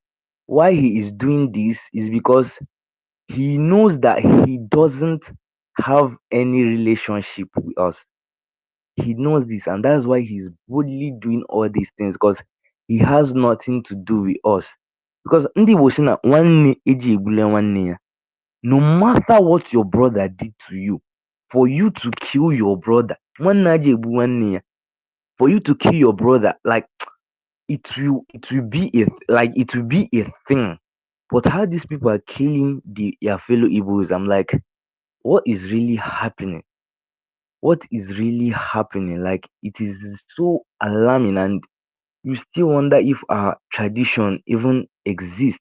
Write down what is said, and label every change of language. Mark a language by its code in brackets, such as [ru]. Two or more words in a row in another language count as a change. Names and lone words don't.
[en] Why he is doing this is because he knows that he doesn't have any relationship with us. He knows this, and that's why he's boldly doing all these things because he has nothing to do with us. [ig] Because ndị Igbo sị na nwanne eji egbule nwanne ya. [en] No matter what your brother did to you, for you to kill your brother, [ig] nwanne aja egbu nwanne ya. [en] For you to kill your brother, like it will be a thing. But how these people are killing their fellow Igbos, I'm like, what is really happening? What is really happening? Like, it is so alarming, and you still wonder if our tradition even exists.